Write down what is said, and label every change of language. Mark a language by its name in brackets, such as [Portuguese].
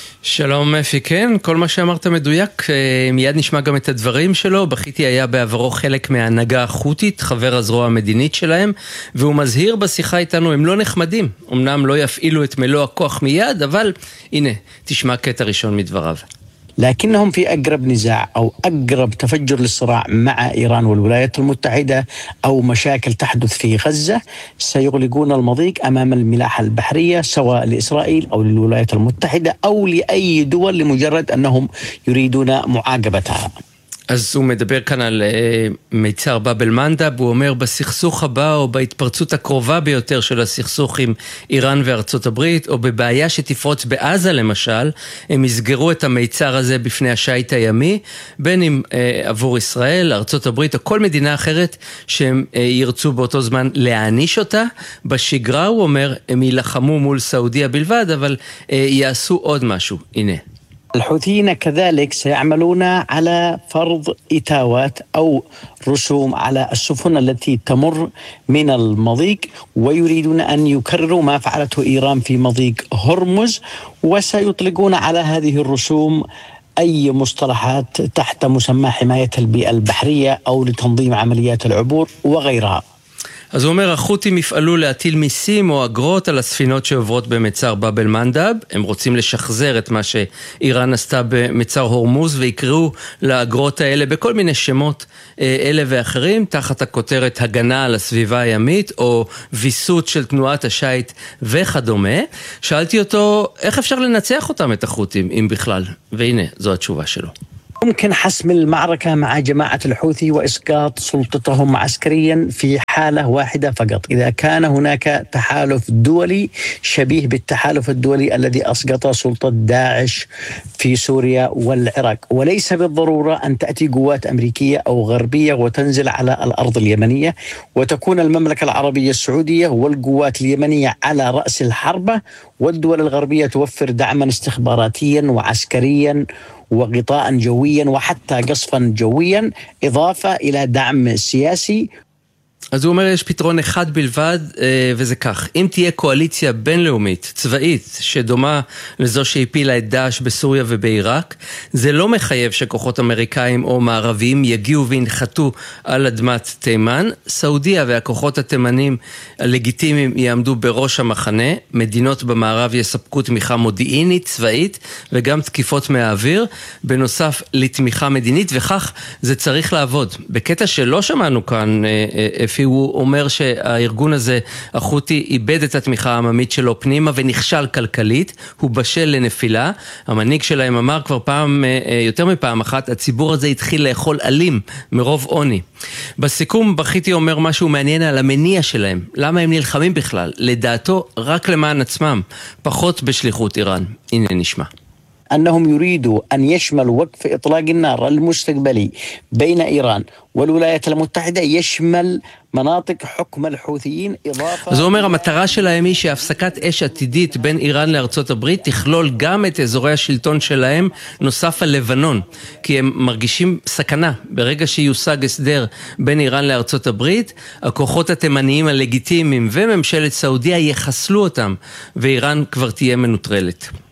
[Hebrew] שלום אפי, כן, כל מה שאמרת מדויק, מיד נשמע גם את הדברים שלו. בכיתי היה בעברו חלק מההנהגה החות'ית, חבר הזרוע המדינית שלהם, והוא מזהיר בשיחה איתנו, הם לא נחמדים, אמנם לא יפעילו את מלוא הכוח מיד, אבל הנה, תשמע קטע ראשון מדבריו. [Arabic] لكنهم في اقرب نزاع او اقرب تفجر للصراع مع ايران والولايات المتحده او مشاكل تحدث في غزه سيغلقون المضيق امام الملاحه البحريه سواء لاسرائيل او للولايات المتحده او لاي دول لمجرد انهم يريدون معاقبتها. [Hebrew] אז הוא מדבר כאן על מיצר בבל מנדב, הוא אומר בסכסוך הבא או בהתפרצות הקרובה ביותר של הסכסוך עם איראן וארצות הברית, או בבעיה שתפרוץ בעזה למשל, הם יסגרו את המיצר הזה בפני השייט הימי, בין אם עבור ישראל, ארצות הברית או כל מדינה אחרת שהם ירצו באותו זמן להעניש אותה. בשגרה הוא אומר הם ילחמו מול סעודיה בלבד, אבל יעשו עוד משהו, הנה. [Arabic] الحوثيين كذلك سيعملون على فرض إتاوات أو رسوم على السفن التي تمر من المضيق ويريدون أن يكرروا ما فعلته إيران في مضيق هرمز وسيطلقون على هذه الرسوم أي مصطلحات تحت مسمى حماية البيئة البحرية أو لتنظيم عمليات العبور وغيرها. [Hebrew] אז הוא אומר, החות'ים יפעלו להטיל מיסים או אגרות על הספינות שעוברות במצר באבל מנדב. הם רוצים לשחזר את מה שאיראן עשתה במצר הורמוז, ויקראו לאגרות האלה בכל מיני שמות אלה ואחרים, תחת הכותרת הגנה על הסביבה הימית או ויסות של תנועת השייט וכדומה. שאלתי אותו, איך אפשר לנצח אותם את החות'ים, אם בכלל? והנה, זו התשובה שלו. [Arabic] ممكن حسم المعركة مع جماعة الحوثي وإسقاط سلطتهم عسكريا في حالة واحدة فقط، إذا كان هناك تحالف دولي شبيه بالتحالف الدولي الذي أسقط سلطة داعش في سوريا والعراق، وليس بالضرورة أن تأتي قوات أمريكية أو غربية وتنزل على الأرض اليمنية وتكون المملكة العربية السعودية والقوات اليمنية على رأس الحربة، والدول الغربية توفر دعما استخباراتيا وعسكريا وغطاء جويا وحتى قصفا جويا إضافة إلى دعم سياسي. [Hebrew] אז הוא אומר, יש פתרון אחד בלבד, וזה כך. אם תהיה קואליציה בינלאומית, צבאית, שדומה לזו שהפילה את דאש בסוריה ובעיראק, זה לא מחייב שכוחות אמריקאים או מערבים יגיעו וינחתו על אדמת תימן. סעודיה והכוחות התימנים הלגיטימיים יעמדו בראש המחנה, מדינות במערב יספקו תמיכה מודיעינית, צבאית, וגם תקיפות מהאוויר, בנוסף לתמיכה מדינית, וכך זה צריך לעבוד. בקטע שלא שמענו כאן, הוא אומר שהארגון הזה, החות'י, איבד את התמיכה העממית שלו פנימה ונכשל כלכלית, הוא בשל לנפילה. המנהיג שלהם אמר כבר פעם, יותר מפעם אחת, הציבור הזה התחיל לאכול אלים מרוב עוני. בסיכום, בחיתי אומר משהו מעניין על המניע שלהם. למה הם נלחמים בכלל? לדעתו, רק למען עצמם, פחות בשליחות איראן. הנה נשמע. [Arabic] أنهم يريدوا أن يشمل وقف إطلاق النار المستقبلي بين إيران والولايات المتحدة يشمل מנתק חוקם הלחות'יין אדאפה. [Hebrew] זה אומר, המטרה שלהם היא שהפסקת אש עתידית בין איראן לארצות הברית תכלול גם את אזורי השלטון שלהם נוסף על לבנון, כי הם מרגישים סכנה. ברגע שיושג הסדר בין איראן לארצות הברית, הכוחות התימניים הלגיטימיים וממשלת סעודיה יחסלו אותם, ואיראן כבר תהיה מנוטרלת.